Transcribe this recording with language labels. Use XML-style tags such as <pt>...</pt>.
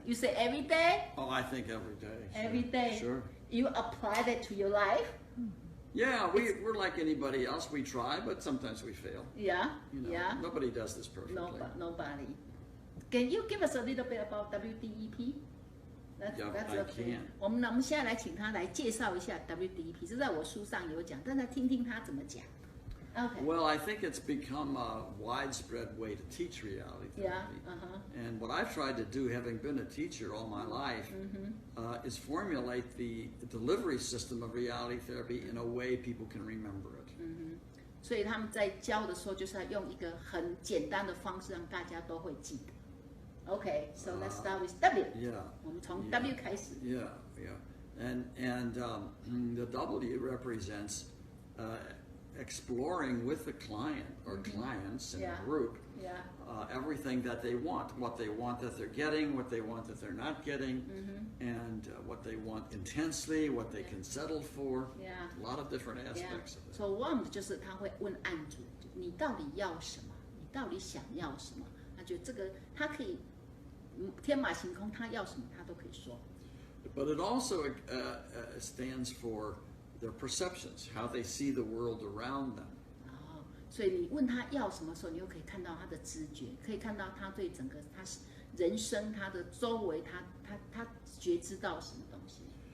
<en>You say every day? Oh, I think every day. Sure. Every day. Sure. You apply that to your life? Yeah, we're like anybody else. We try, but sometimes we fail. Yeah. You know, Yeah. Nobody does this perfectly. Nobody. Can you give us a little bit about WDEP? Yeah, That's I okay. can.</en> <zh>我们现在来请他来介绍一下 WDEP，这在我书上有讲，但是听听他怎么讲。</zh> <en>Okay. Well, I think it's become a widespread way to teach reality Yeah. therapy. And what I've tried to do, having been a teacher all my life, is formulate the delivery system of reality therapy in a way people can remember it.</en> <zh>所以他们在教的时候，就是要用一个很简单的方式，让大家都会记得。</zh> <en>Okay, so let's start with W. Yeah.</en> <zh>我们从 W 开始。</zh> <en>Yeah, yeah. And the W represents exploring with the client or clients in Yeah. a group Yeah. Everything that they want, what they want that they're getting, what they want that they're not getting, and what they want intensely, what they can settle for. Yeah. A lot of different Yeah. aspects of it. So one</en> <zh>就是他会问案主，你到底要什么？你到底想要什么？他觉得这个他可以天马行空，他要什么他都可以说。</zh> <en>But it also stands for their perceptions, how they see the world around them.</en> <zh>所以你问他要什么时候，你又可以看到他的知觉，可以看到他对整个他人生、他的周围，他觉知到什么东西。</zh>